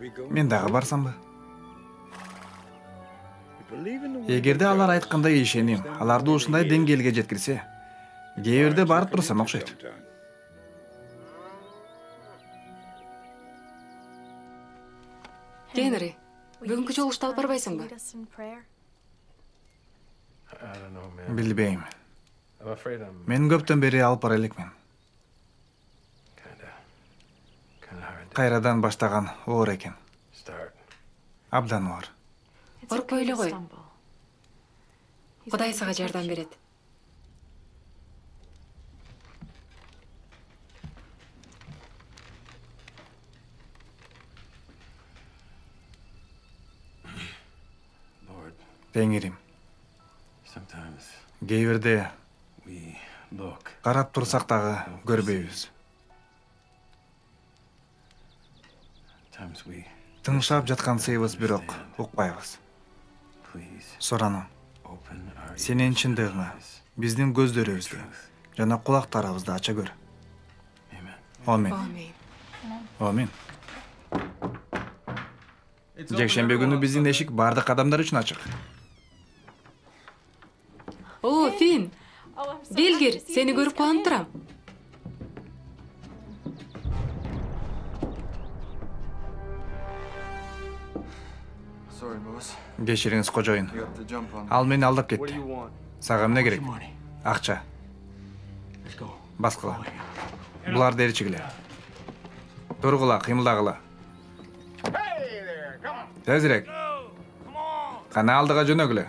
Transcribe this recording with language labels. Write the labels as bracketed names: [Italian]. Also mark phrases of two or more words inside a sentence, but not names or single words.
[Kyrgyz] Мен дагы барсамбы? Эгерде алар айткандай ишеним, аларды ушундай деңгээлге жеткирсе, кээ бирде барып турсам окшойт. Генри, бүгүнкү жолушту алып барбайсыңбы? [English] I don't know, man. [Kyrgyz] Билбейм. [English] I'm afraid I'm [Kyrgyz] Мен көптөн бери алып бара элекмин. [English] kinda hard to [Kyrgyz] Кайрадан баштаган оор экен. [English] start. [Kyrgyz] Абдан оор. Коркпой эле кой. Кудай сага жардам берет. [English] Lord, [Kyrgyz] Теңирим, [English] sometimes [Kyrgyz] кээ бирде [English] we look. [Kyrgyz] карап турсак дагы көрбөйбүз. [English] Times we [Kyrgyz] Тыңшап жаткан сыйбыз бирок укпайбыз. [English] please [Kyrgyz] Суранам, [English] open our [Kyrgyz] сенин чындыгыңа биздин көздөрүбүздү жана кулактарыбызды ача көр. [English] Amen. [Kyrgyz] Амин. Амин. Амин. Жекшембе күнү биздин эшик бардык адамдар үчүн ачык. О, Фин. Белгир, сени көрүп кубанып турам. [English] Sorry, boss. [Kyrgyz] Кечириңиз кожоюн. [English] You have to jump on. [Kyrgyz] Ал мени алдап [English] What do [Kyrgyz] кетти. [English] you want? [Kyrgyz] Сага эмне керек? [English] Money. [Kyrgyz] Акча. [English] Let's go. [Kyrgyz] Баскыла. Буларды ээрчигиле. Тургула, кыймылдагыла. Тезирээк. Кана алдыга жөнөгүлө.